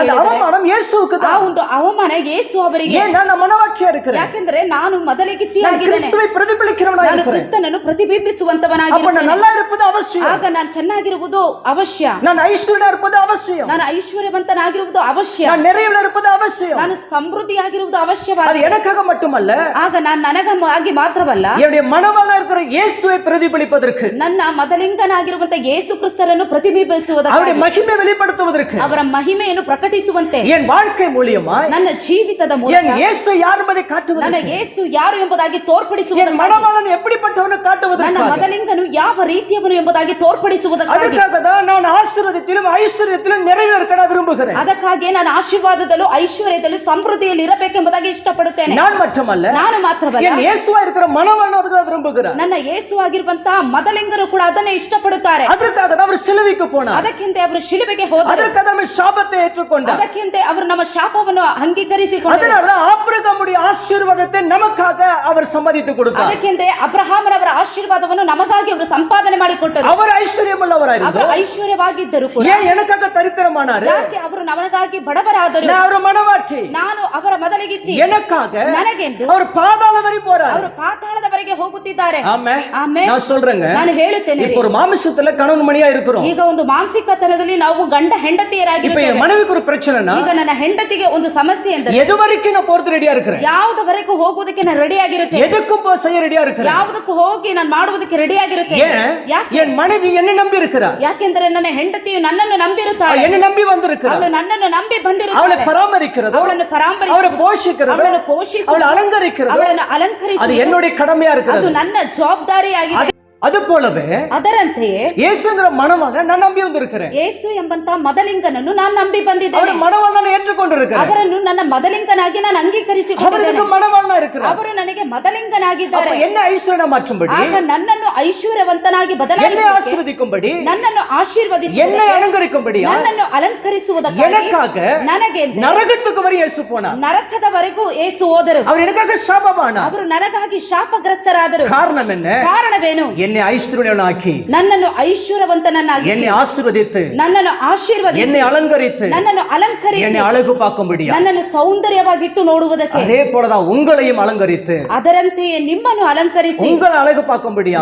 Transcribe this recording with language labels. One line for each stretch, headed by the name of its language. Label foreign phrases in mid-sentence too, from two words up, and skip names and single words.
Tamil: அது
Kannada: ಹೇಳಿದರೆ
Tamil: அவமானம் இயேசுவுக்கு
Kannada: ಆ
Tamil: தான்.
Kannada: ಒಂದು ಅವಮಾನ ಯೇಸು ಅವರಿಗೆ.
Tamil: ஏன்னா நான் மனவாட்டியா இருக்கிறேன்,
Kannada: ಯಾಕೆಂದ್ರೆ ನಾನು
Tamil: நான்
Kannada: ಮದಲಿಗಿತ್ತಿಯಾಗಿದ್ದೇನೆ,
Tamil: கிறிஸ்துவை பிரதிபலிக்கிறவனா
Kannada: ನಾನು
Tamil: இருக்கிறேன்.
Kannada: ಕ್ರಿಸ್ತನನ್ನು
Tamil: அப்ப
Kannada: ಪ್ರತಿಬಿಂಬಿಸುವಂತವನಾಗಿರುತ್ತೇನೆ.
Tamil: நான் நல்லா இருப்பது அவசியம்,
Kannada: ಆಗ ನಾನು ಚೆನ್ನಾಗಿರುವುದು ಅವಶ್ಯ,
Tamil: நான் ஐஸ்வர்யா இருப்பது அவசியம்,
Kannada: ನಾನು ಐಶ್ವರ್ಯವಂತನಾಗಿರುವುದು ಅವಶ್ಯ,
Tamil: நான் நிறைவுல இருப்பது அவசியம்.
Kannada: ನಾನು ಸಮೃದ್ಧಿಯಾಗಿರುವುದು
Tamil: அது
Kannada: ಅವಶ್ಯವಾಗಿದೆ.
Tamil: எனக்காக மட்டுமல்ல,
Kannada: ಆಗ ನಾನು ನನಗಾಗಿ ಮಾತ್ರವಲ್ಲ,
Tamil: என்னுடைய மனவಲ್ಲ இருக்கிற இயேசுவை பிரதிபலிப்பதற்கு,
Kannada: ನನ್ನ ಮದಲಿಂಗನಾಗಿರುವಂತ ಯೇಸು ಕ್ರಿಸ್ತರನ್ನು
Tamil: அவருடைய
Kannada: ಪ್ರತಿಬಿಂಬಿಸುವುದಕ್ಕಾಗಿ,
Tamil: மகிமை வெளிப்படுத்துவதற்கு,
Kannada: ಅವರ ಮಹಿಮೆಯನ್ನು ಪ್ರಕಟಿಸುವಂತೆ,
Tamil: என் வாழ்க்கை மூலியமாய்
Kannada: ನನ್ನ ಜೀವಿತದ
Tamil: என்
Kannada: ಮೂಲಕ
Tamil: இயேசு யார் என்பதை
Kannada: ನನ್ನ
Tamil: காட்டுவதற்கு,
Kannada: ಯೇಸು ಯಾರು ಎಂಬುದಾಗಿ
Tamil: என்
Kannada: ತೋರ್ಪಡಿಸುವುದಕ್ಕಾಗಿ,
Tamil: மனவளன் எப்படிப்பட்டவனு
Kannada: ನನ್ನ
Tamil: காட்டுவதற்கு,
Kannada: ಮದಲಿಂಗನು ಯಾವ ರೀತಿಯವನು ಎಂಬುದಾಗಿ ತೋರ್ಪಡಿಸುವುದಕ್ಕಾಗಿ,
Tamil: அதுக்காக தான் நான் ஆசீர்வாதத்திலும் ஐஸ்வர்யத்திலும் நிறைவு இருக்க நான் விரும்புகிறேன்.
Kannada: ಅದಕ್ಕಾಗಿ ನಾನು ಆಶೀರ್ವಾದದಲ್ಲೂ ಐಶ್ವರ್ಯದಲ್ಲೂ ಸಮೃದ್ಧಿಯಲ್ಲಿ ಇರಬೇಕೆಂಬುದಾಗಿ ಇಷ್ಟಪಡುತ್ತೇನೆ.
Tamil: நான் மட்டுமல்ல,
Kannada: ನಾನು ಮಾತ್ರವಲ್ಲ,
Tamil: என் இயேசுவா இருக்கிற மனவளன் அதுதான் விரும்புகிறார்.
Kannada: ನನ್ನ ಯೇಸು ಆಗಿರುವಂತಹ ಮದಲಿಂಗರು ಕೂಡ ಅದನ್ನೇ ಇಷ್ಟಪಡುತ್ತಾರೆ.
Tamil: அதற்காக தான் அவர் சிலுவைக்கு போனார்,
Kannada: ಅದಕ್ಕಿಂತ ಅವರು ಶಿಲುಬೆಗೆ ಹೋದರು,
Tamil: அதற்காக தான் அவர் சாபத்தை ஏற்றுக்கொண்டார்,
Kannada: ಅದಕ್ಕಿಂತ ಅವರು ನಮ್ಮ ಶಾಪವನ್ನು ಅಂಗೀಕರಿಸಿಕೊಂಡರು,
Tamil: அதனால தான் ஆபிரகாமுடைய ஆசீர்வாதத்தை நமக்காக அவர் சம்பாதித்து கொடுத்தார்.
Kannada: ಅದಕ್ಕಿಂತ ಅಬ್ರಹಾಮನವರ ಆಶೀರ್ವಾದವನ್ನು ನಮಗಾಗಿ ಅವರು ಸಂಪಾದನೆ ಮಾಡಿಕೊಟ್ಟರು.
Tamil: அவர் ஐஸ்வர்யமுள்ளவராயிருந்தார்,
Kannada: ಅವರು ಐಶ್ವರ್ಯವಾಗಿದ್ದರು ಕೂಡ.
Tamil: ஏன் எனக்காக தரித்திரமானார்?
Kannada: ಯಾಕೆ ಅವರು ನಮಗಾಗಿ ಬಡವರಾದರು?
Tamil: நான் அவர் மனவாட்டி,
Kannada: ನಾನು ಅವರ ಮೊದಲಿಗಿತ್ತಿ,
Tamil: எனக்காக
Kannada: ನನಗೆಂದು
Tamil: அவர் பாதாள வரை போறார்.
Kannada: ಅವರು ಪಾತಾಳದವರೆಗೆ ಹೋಗುತ್ತಿದ್ದಾರೆ.
Tamil: ஆமென்.
Kannada: ಆಮೆನ್.
Tamil: நான் சொல்றேங்க,
Kannada: ನಾನು ಹೇಳುತ್ತೇನೆ,
Tamil: இப்போ ஒரு மாமிசத்துல கணவன் மணியா இருக்கிறோம்.
Kannada: ಈಗ ಒಂದು ಮಾಂಸಿಕತನದಲ್ಲಿ ನಾವು ಗಂಡ
Tamil: இப்ப
Kannada: ಹೆಂಡತಿಯರಾಗಿರುತ್ತೇವೆ.
Tamil: என் மனைவிக்கு ஒரு பிரச்சனைனா,
Kannada: ಈಗ ನನ್ನ ಹೆಂಡತಿಗೆ ಒಂದು ಸಮಸ್ಯೆ ಎಂದರೆ
Tamil: எது வரைக்கும் நான் போறது ரெடியா இருக்கிறேன்,
Kannada: ಯಾವುದವರೆಗೂ ಹೋಗುವುದಕ್ಕೆ ನಾನು ರೆಡಿ ಆಗಿರುತ್ತೇನೆ,
Tamil: எதுக்கும் செய்ய ரெடியா இருக்கிறேன்.
Kannada: ಯಾವುದಕ್ಕೂ ಹೋಗಿ ನಾನು ಮಾಡುವುದಕ್ಕೆ ರೆಡಿ ಆಗಿರುತ್ತೇನೆ.
Tamil: ஏன்?
Kannada: ಯಾಕೆ?
Tamil: என் மனைவி என்னை நம்பி இருக்கிறார்,
Kannada: ಯಾಕೆಂದರೆ ನನ್ನ ಹೆಂಡತಿಯು ನನ್ನನ್ನು ನಂಬಿರುತ್ತಾಳೆ,
Tamil: என்னை நம்பி வந்திருக்கிறார்.
Kannada: ಅವಳು ನನ್ನನ್ನು ನಂಬಿ
Tamil: அவளை
Kannada: ಬಂದಿರುತ್ತಾಳೆ.
Tamil: பராமரிக்கிறதோ,
Kannada: ಅವಳನ್ನು
Tamil: அவளை
Kannada: ಪರಾಮರಿಸುವುದು,
Tamil: போஷிக்கிறதோ,
Kannada: ಅವಳನ್ನು ಪೋಷಿಸುವುದು,
Tamil: அவளை அலங்கரிக்கிறதோ,
Kannada: ಅವಳನ್ನು
Tamil: அது
Kannada: ಅಲಂಕರಿಸುವುದು,
Tamil: என்னுடைய கடமையா
Kannada: ಅದು
Tamil: இருக்கிறது.
Kannada: ನನ್ನ ಜವಾಬ್ದಾರಿಯಾಗಿದೆ.
Tamil: அது போலவே
Kannada: ಅದರಂತೆಯೇ
Tamil: இயேசுங்கிற மணவாளனை நான் நம்பி வந்திருக்கிறேன்.
Kannada: ಯೇಸು ಎಂಬಂತ ಮದಲಿಂಗನನ್ನು ನಾನು ನಂಬಿ ಬಂದಿದ್ದೇನೆ.
Tamil: அவர் மணவாளனை ஏற்றுக்கொண்டிருக்கிறேன்,
Kannada: ಅವರನ್ನು ನನ್ನ ಮದಲಿಂಗನಾಗಿ ನಾನು ಅಂಗೀಕರಿಸಿಕೊಂಡಿದ್ದೇನೆ.
Tamil: அவருக்கு மணவாளனா இருக்கிறார்.
Kannada: ಅವರು ನನಗೆ ಮದಲಿಂಗನಾಗಿದ್ದಾರೆ.
Tamil: அப்ப என்ன ஐஸ்வர்ய மாற்றும்படி,
Kannada: ಆಗ ನನ್ನನ್ನು ಐಶ್ವರ್ಯವಂತನಾಗಿ
Tamil: என்னை
Kannada: ಬದಲಾಯಿಸುವುದಕ್ಕೆ,
Tamil: ஆசீர்வதிக்கும்படி,
Kannada: ನನ್ನನ್ನು
Tamil: என்னை
Kannada: ಆಶೀರ್ವದಿಸುವುದಕ್ಕೆ,
Tamil: அலங்கரிக்கும்படி,
Kannada: ನನ್ನನ್ನು ಅಲಂಕರಿಸುವುದಕ್ಕಾಗಿ,
Tamil: எனக்காக
Kannada: ನನಗೆ
Tamil: நரகத்துக்கு வரை இயேசு போனார்.
Kannada: ನರಕದವರೆಗೂ ಯೇಸು ಹೋದರು.
Tamil: அவர் எனக்காக சாபமானார்.
Kannada: ಅವರು ನನಗಾಗಿ ಶಾಪಗ್ರಸ್ತರಾದರು.
Tamil: காரணம் என்ன?
Kannada: ಕಾರಣವೇನು?
Tamil: என்னை ஐஸ்வர்யனாக்கி,
Kannada: ನನ್ನನ್ನು ಐಶ್ವರ್ಯವಂತನನ್ನಾಗಿ,
Tamil: என்னை ஆசீர்வதித்து,
Kannada: ನನ್ನನ್ನು ಆಶೀರ್ವದಿಸಿ,
Tamil: என்னை அலங்கரித்து,
Kannada: ನನ್ನನ್ನು ಅಲಂಕರಿಸಿ,
Tamil: என்னை அழகு பார்க்கும்படியா,
Kannada: ನನ್ನನ್ನು ಸೌಂದರ್ಯವಾಗಿಟ್ಟು ನೋಡುವುದಕ್ಕೆ,
Tamil: அதே போலதான் உங்களையும் அலங்கரித்து,
Kannada: ಅದರಂತೆಯೇ ನಿಮ್ಮನ್ನು ಅಲಂಕರಿಸಿ,
Tamil: உங்களை அழகு பார்க்கும்படியா